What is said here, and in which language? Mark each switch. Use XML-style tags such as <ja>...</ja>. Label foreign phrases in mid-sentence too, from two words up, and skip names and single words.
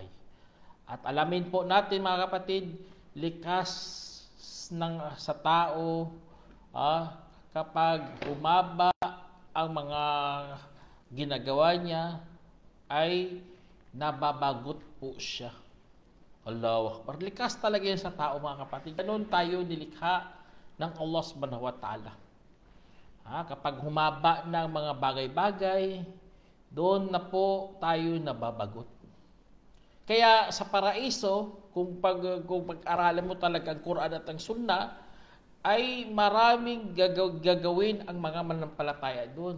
<tl>At alamin po natin mga kapatid, likas sa tao kapag humaba ang mga ginagawa niya ay nababagot po siya.</tl> <ar>الله أكبر.</ar> <tl>Likas talaga yan sa tao mga kapatid. Ganun tayo nilikha ng Allah</tl> <ar>سبحانه وتعالى.</ar> <tl>Kapag humaba ng mga bagay-bagay, doon na po tayo nababagot. Kaya sa paraiso, kung pag-aralan mo talaga ang Quran at ang Sunnah, ay maraming gagawin ang mga mananampalataya doon.</tl>